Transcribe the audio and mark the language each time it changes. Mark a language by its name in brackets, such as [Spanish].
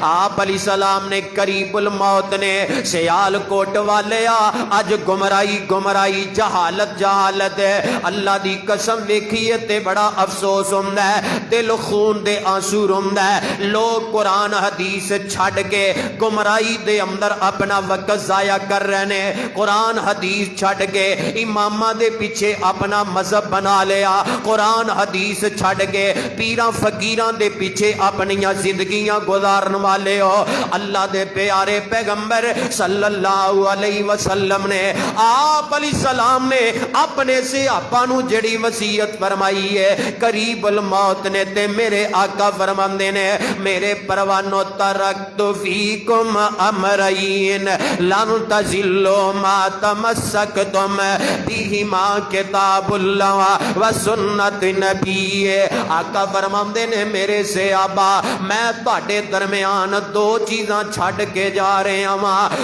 [Punjabi] آپ علیہ السلام نے قریب الموت نے سیال کوٹ والے اج گمرائی گمرائی جہالت جہالت ہے. اللہ دی قسم ویکھیے تے بڑا افسوس ہوندا ہے، دل خون دے آنسو روندا ہے. لوگ قرآن حدیث چھڑ کے گمرائی دے اندر اپنا وقت ضائع کر رہے ہیں. قرآن حدیث چھڑ کے امامہ دے پیچھے اپنا مذہب بنا لیا، قرآن حدیث چھڑ کے پیراں فقیراں دے پیچھے اپنی زندگیاں گزارن والے ہو. اللہ دے پیارے پیغمبر صلی اللہ علیہ وسلم نے، آپ علیہ السلام نے اپنے صحابہ نو جڑی وصیت فرمائی ہے قریب الموت موت نے تے میرے آقا فرماندے نے میرے پروانو [Arabic] ترکت فیکم امرین لن تزلوا ما تمسکتم بہما کتاب اللہ و سنت نبی. [Punjabi] آقا فرماندے نے میرے صحابہ میں تہاڈے درمیان دو چیزاں چھڈ کے جا رہا ہاں.